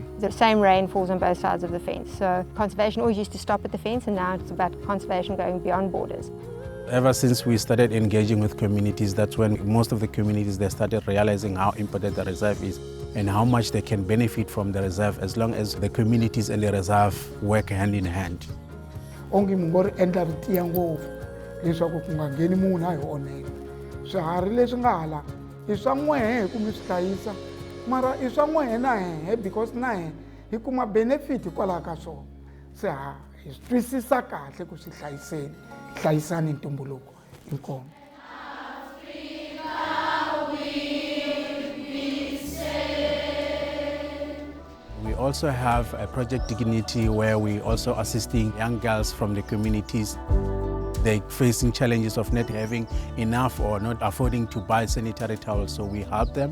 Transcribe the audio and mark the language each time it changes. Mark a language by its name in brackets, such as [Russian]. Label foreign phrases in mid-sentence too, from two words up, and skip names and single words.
[English] The same rain falls on both sides of the fence. So conservation always used to stop at the fence, and now it's about conservation going beyond borders. Ever since we started engaging with communities, that's when most of the communities, they started realizing how important the reserve is and how much they can benefit from the reserve as long as the communities and the reserve work hand in hand. [Tsonga] Onge mungori endla ritiya ngopfu leswaku ku nga ngheni munhu a hi onhela. Swiharhi leswi nga hala I swa n'wehe ku mi swi hlayisa, mara I swa n'wehe na hehe because na hehe hi kuma benefit hikwalaho ka swona. Se ha hi swi twisisa kahle ku swi hlayisani ntumbuluko. Inkomo. [English] We also have a Project Dignity where we also assisting young girls from the communities. They're facing challenges of not having enough or not affording to buy sanitary towels, so we help them.